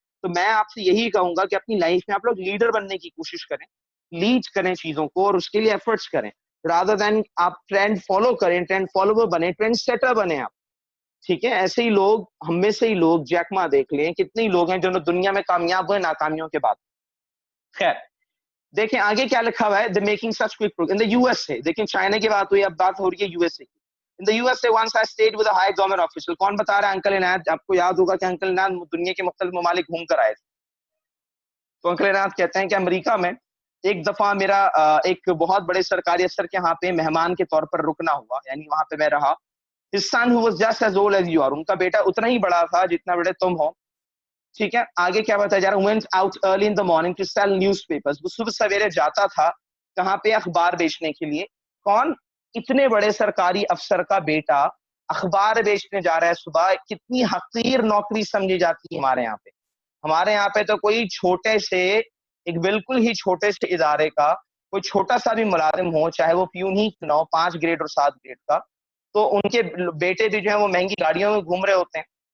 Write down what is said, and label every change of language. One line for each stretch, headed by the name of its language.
Urdu: تو میں آپ سے یہی کہوں گا کہ اپنی لائف میں آپ لوگ لیڈر بننے کی کوشش کریں, لیڈ کریں چیزوں کو, اور اس کے لیے ایفرٹس کریں.
English: rather than
Urdu: آپ ٹرینڈ فالو کریں, ٹرینڈ فالوور بنے, ٹرینڈ سیٹر بنے آپ. ٹھیک ہے, ایسے ہی لوگ, ہم میں سے ہی لوگ, جیک ما دیکھ لیں کتنے لوگ ہیں جو دنیا میں کامیاب ہوئے ناکامیوں کے بعد. خیر دیکھیں آگے کیا لکھا ہوا ہے,
English: the making such quick progress in the USA.
Urdu: دیکھیں چائنا کی بات ہوئی, اب بات ہو رہی ہے یو ایس اے کی.
English: In the USA once I stayed with a high government official.
Urdu: کون بتا رہا ہے؟ انکل عنایت. آپ کو یاد ہوگا کہ انکل عنایت دنیا کے مختلف ممالک گھوم کر آئے تھے. تو انکل عنایت کہتے ہیں کہ امریکہ میں ایک دفعہ میرا ایک بہت بڑے سرکاری افسر کے یہاں پہ مہمان کے طور پر رکنا ہوا, یعنی وہاں پہ میں رہا.
English: His son who was just as old as you are.
Urdu: ان کا بیٹا اتنا ہی بڑا تھا جتنا بڑے تم ہو. ٹھیک ہے, آگے کیا بتایا جا رہا ہے,
English: went out early in the morning to sell newspapers.
Urdu: وہ صبح سویرے جاتا تھا کہاں پہ, اخبار بیچنے کے لیے. کون؟ اتنے بڑے سرکاری افسر کا بیٹا اخبار بیچنے جا رہا ہے صبح. کتنی حقیر نوکری سمجھی جاتی ہے ہمارے یہاں پہ. ہمارے یہاں پہ تو کوئی چھوٹے سے, ایک بالکل ہی چھوٹے سے ادارے کا کوئی چھوٹا سا بھی ملازم ہو, چاہے وہ پیون ہی کیوں نہ ہو, 5 گریڈ اور 7 گریڈ کا, تو ان کے بیٹے بھی جو ہیں وہ مہنگی گاڑیوں میں گھوم رہے ہوتے ہیں.